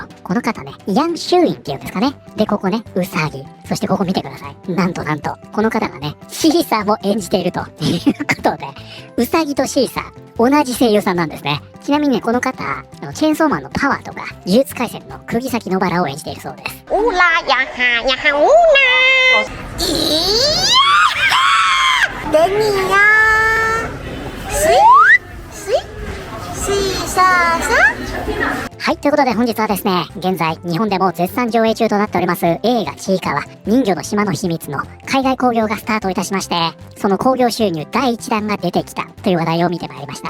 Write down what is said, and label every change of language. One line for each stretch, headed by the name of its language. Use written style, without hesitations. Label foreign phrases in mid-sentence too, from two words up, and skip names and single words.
Japanese: この方ね、ヤン・シューインっていうんですかね。で、ここね、うさぎ。そしてここ見てください。なんと、この方がね、シーサーも演じているということで、うさぎとシーサー、同じ声優さんなんですね。ちなみにね、この方、チェーンソーマンのパワーとか、呪術廻戦の釘崎野原を演じているそうです。
Chinese: 乌拉呀哈呀哈乌拉，咦呀，等你呀，さ
Japanese: はい、ということで本日はですね、現在日本でも絶賛上映中となっております映画ちいかわ人魚の島の秘密の海外興行がスタートいたしまして、その興行収入第1弾が出てきたという話題を見てまいりました。